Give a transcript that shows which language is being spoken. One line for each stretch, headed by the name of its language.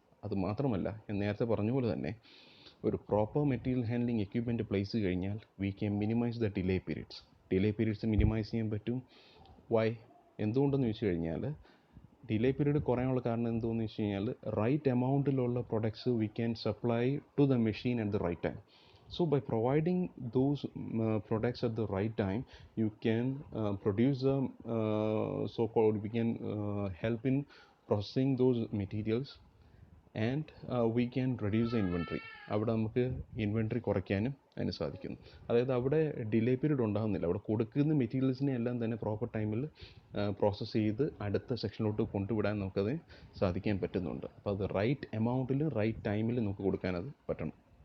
Malayalam: അത് മാത്രമല്ല, ഞാൻ നേരത്തെ പറഞ്ഞ പോലെ തന്നെ ഒരു proper material handling equipment place കഴിഞ്ഞാൽ
English: we can minimise the delay periods
Malayalam: minimise ചെയ്യാൻ പറ്റും. വൈ? എന്തുകൊണ്ടെന്ന് ചോദിച്ചു കഴിഞ്ഞാൽ, ഡിലേ പീരീഡ് കുറയാനുള്ള കാരണം എന്തുകൊണ്ടെന്ന് വെച്ച് കഴിഞ്ഞാൽ right എമൗണ്ടിലുള്ള products
English: We can supply to the machine at the right time. So by providing those products at the right time, you can produce the so-called, we can help in processing those materials, and we can reduce the inventory.
Malayalam: അവിടെ നമുക്ക് inventory കുറയ്ക്കാനും അതിന് സാധിക്കുന്നു. അതായത് അവിടെ delay period ഉണ്ടാകുന്നില്ല. അവിടെ കൊടുക്കുന്ന മെറ്റീരിയൽസിനെ എല്ലാം തന്നെ പ്രോപ്പർ ടൈമിൽ പ്രോസസ്സ് ചെയ്ത് അടുത്ത സെക്ഷനിലോട്ട് കൊണ്ടുവിടാൻ നമുക്കത് സാധിക്കാൻ പറ്റുന്നുണ്ട്. അപ്പോൾ അത് റൈറ്റ് എമൗണ്ടിൽ റൈറ്റ് ടൈമിൽ നമുക്ക് കൊടുക്കാനത് പറ്റണം.